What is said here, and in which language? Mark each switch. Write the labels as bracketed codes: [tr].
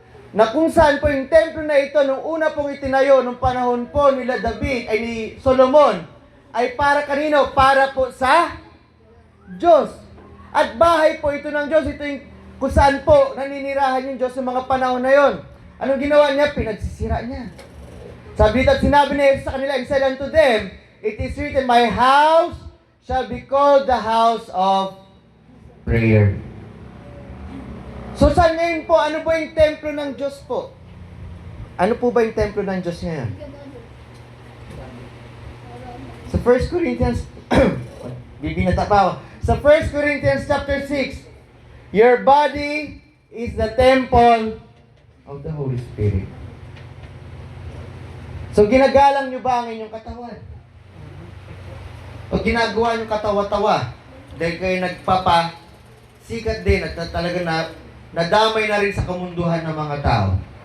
[tl] Na kung saan po yung templo na ito, nung una pong itinayo, nung panahon po nila David, ay ni Solomon, ay para kanino? Para po sa Diyos. At bahay po ito ng Diyos. Ito yung kung saan po naninirahan yung Diyos sa mga panahon na yon. Anong ginawa niya? Pinagsisira niya. Sabi dito at sinabi niya sa kanila, [en] and said unto them, it is written, my house shall be called the house of prayer. [tl] So saan ngayon po, ano ba yung templo ng Diyos po? Ano po ba yung templo ng Diyos ngayon? Sa 1 Corinthians, bibinata pa ako. Sa [en] 1 Corinthians chapter 6, your body is the temple of the Holy Spirit. [tl] So ginagalang nyo ba ang inyong katawan? O ginagawa nyo katawa-tawa? Dahil kayo nagpapasikat din at talaga nadamay na rin sa kamunduhan ng mga tao.